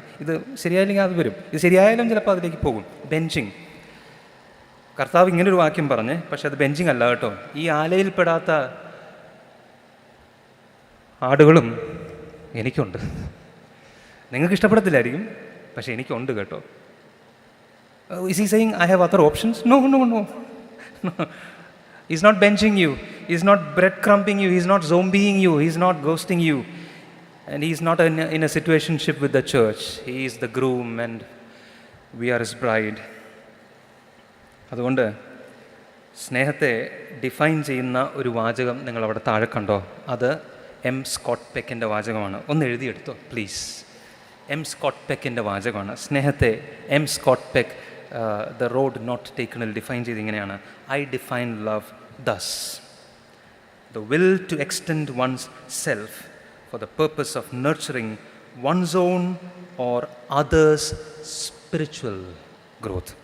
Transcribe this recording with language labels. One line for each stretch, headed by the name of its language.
Malayalam: ഇത് ശരിയായില്ലെങ്കിൽ അത് വരും, ഇത് ശരിയായാലും ചിലപ്പോൾ അതിലേക്ക് പോകും. ബെഞ്ചിങ്. കർത്താവ് ഇങ്ങനൊരു വാക്യം പറഞ്ഞേ, പക്ഷെ അത് ബെഞ്ചിങ് അല്ല കേട്ടോ. ഈ ആലയിൽപ്പെടാത്ത ആടുകളും എനിക്കുണ്ട്. നിങ്ങൾക്ക് ഇഷ്ടപ്പെടത്തില്ലായിരിക്കും, പക്ഷെ എനിക്കുണ്ട് കേട്ടോ.
English: Is he saying, I have other options? No, no, no. No. He's not benching you. He's not breadcrumbing you. He's not zombieing you. He's not ghosting you. And he's not in a situationship with the church. He is the groom and we are his bride.
Malayalam: അതുകൊണ്ട് സ്നേഹത്തെ define ചെയ്യുന്ന ഒരു വാചകം നിങ്ങൾ അവിടെ താഴെ കണ്ടോ? അത് എം സ്കോട്ട് പെക്കിൻ്റെ വാചകമാണ്. ഒന്ന് എഴുതിയെടുത്തോ പ്ലീസ്. എം സ്കോട്ട് പെക്കിൻ്റെ വാചകമാണ്. സ്നേഹത്തെ M Scott പെക്ക് the road not ടേക്കണിൽ define ചെയ്ത് ഇങ്ങനെയാണ്:
English: I define love thus, the will to extend one's self for the purpose of nurturing one's own or others' spiritual growth.